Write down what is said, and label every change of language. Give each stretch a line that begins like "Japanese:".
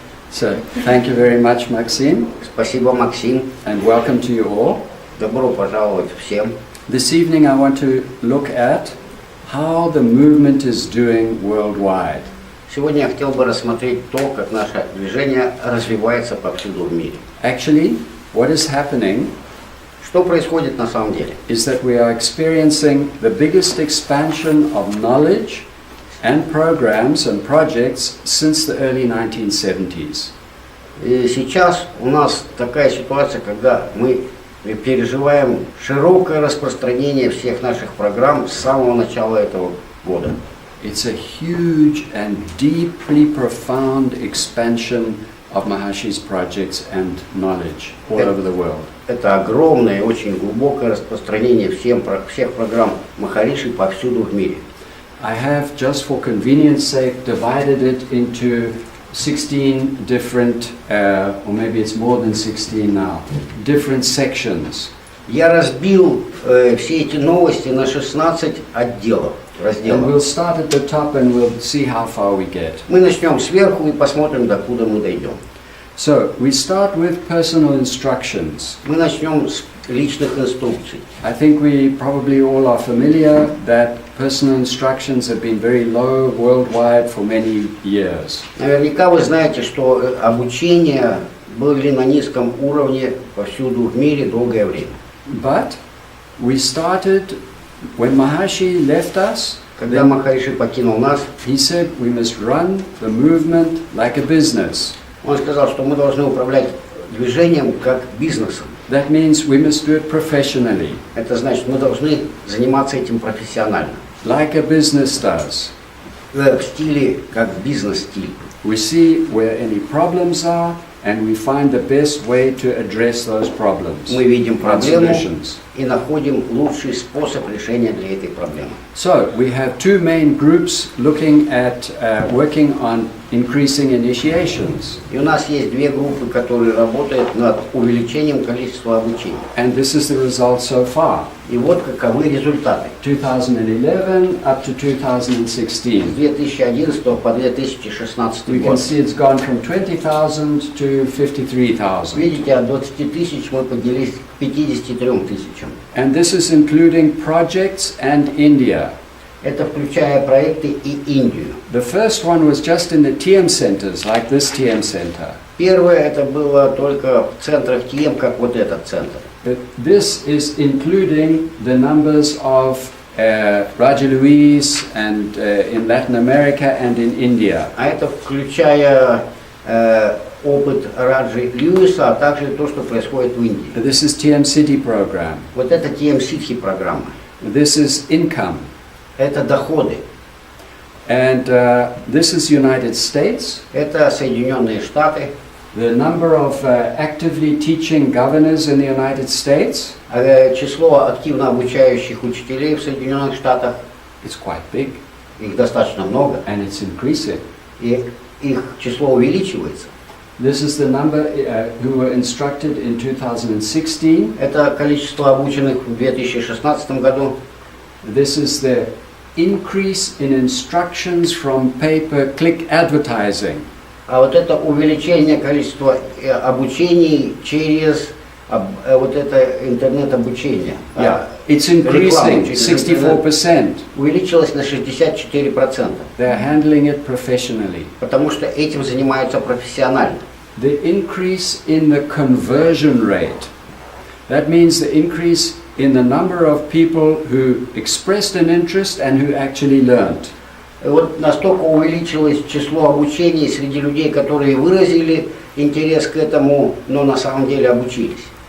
English: So, thank you very much, Maxime.
Russian: Спасибо, Максим.
English: And welcome to you all.
Russian: Добро пожаловать всем.
English: This evening I want to look at how the movement is doing worldwide.
Russian: Сегодня я хотел бы рассмотреть то, как наше движение развивается повсюду в мире.
English: Actually, what is happening
Russian: Что происходит на самом деле?
English: is that we are experiencing the biggest expansion of knowledge and programs and projects since the early 1970s.
Russian: И сейчас у нас такая ситуация, когда мы переживаем широкое распространение всех наших программ с самого начала этого года.
English: It's a huge and deeply profound expansion of Maharishi's projects and knowledge all over the world.
Russian: Это огромное, очень глубокое распространение всех программ Махариши повсюду в мире.
English: I have, just for convenience sake, divided it into 16 different, or maybe it's more than 16 now, different sections.
Russian: Я разбил все эти новости на 16 отделов,
English: And
Russian: разделов.
English: we'll start at the top and we'll see how far we get.
Russian: Мы начнем сверху и посмотрим, докуда мы дойдем.
English: So, we start with personal instructions.
Russian: Мы начнем с личных инструкций.
English: I think we probably all are familiar that personal instructions have been very low worldwide for many years.
Russian: Наверняка вы знаете, что обучение были на низком уровне повсюду в мире долгое время.
English: But we started, when Maharishi left us,
Russian: Когда Махариши покинул нас,
English: he said we must run the movement like a business.
Russian: он сказал, что мы должны управлять движением как бизнесом.
English: That means we must do it professionally,
Russian: Это значит, мы должны заниматься этим профессионально.
English: like a business does.
Russian: В стиле как бизнес-стиль.
English: We see where any problems are and we find the best way to address those problems.
Russian: Мы видим
English: and
Russian: проблему
English: solutions.
Russian: и находим лучший способ решения для этой проблемы.
English: So we have two main groups looking at working on increasing initiations.
Russian: И у нас есть две группы, которые работают над увеличением количества обучения.
English: And this is the result so far.
Russian: И вот каковы результаты.
English: 2011 up to 2016.
Russian: С 2011 по 2016
English: We can
Russian: год.
English: see it's gone from 20,000 to 53,000.
Russian: Видите, от 20 тысяч мы поднялись к 53 тысячам.
English: And this is including projects and India.
Russian: Это включая проекты и Индию.
English: The first one was just in the TM centers, like this TM center.
Russian: Первое это было только в центрах ТМ, как вот этот центр.
English: But this is including the numbers of Raja Luis and in Latin America and in India.
Russian: А это включая опыт Раджи Льюиса, а также то, что происходит в Индии.
English: This is TM City program.
Russian: Вот это TM-ситхи программа.
English: This is income.
Russian: Это доходы.
English: And this is United States.
Russian: Это Соединенные Штаты.
English: The number of actively teaching governors in the United States,
Russian: Число активно обучающих учителей в Соединенных Штатах,
English: it's quite big
Russian: их достаточно много,
English: and it's increasing.
Russian: и их число увеличивается.
English: This is the number who were instructed in 2016.
Russian: Это количество обученных в 2016 году.
English: This is the increase in instructions from pay-per-click advertising.
Russian: А вот это увеличение количества обучений через вот это интернет-обучение.
English: Yeah, it's increasing
Russian: Рекламу через интернет
English: 64%.
Russian: увеличилось на 64%,
English: They're handling it professionally.
Russian: потому что этим занимаются профессионально.
English: The increase in the conversion rate, that means the increase in the number of people who expressed an interest and who actually learned.
Russian: И вот настолько увеличилось число обучений среди людей, которые выразили интерес к этому, но на самом деле обучились.